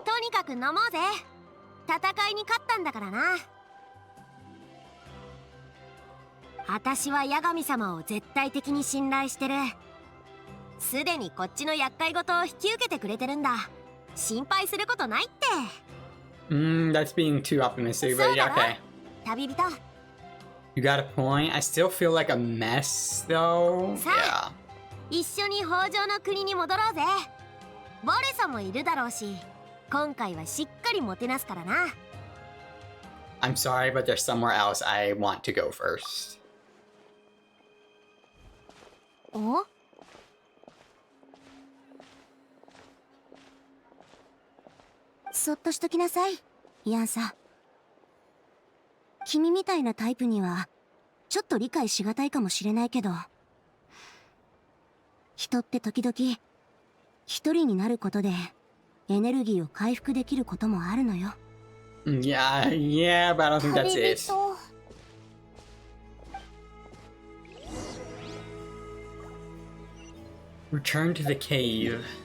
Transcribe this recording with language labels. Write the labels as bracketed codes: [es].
[ja] とにかく飲もうぜ。戦いに勝ったんだからな。私はヤガミ様を絶対的に信頼してる。すでにこっちの厄介事を引き受けてくれてるんだ。心配することないって。 [en] That's being too optimistic, but yeah, okay. [ja] 旅人。 [en] You got a point. I still feel like a mess, though. Yeah. [ja] 一緒に北条の国に戻ろうぜ。ボレソもいるだろうし、今回はしっかりもてなすからな。 [en] I'm sorry, but there's somewhere else I want to go first. お？ [ja] そっとしときなさい、イアンさん。君みたいなタイプにはちょっと理解しがたいかもしれないけど、人って時々一人になることでエネルギーを回復できることもあるのよ。 [en] Yeah, but I don't think that's it. Return to the cave.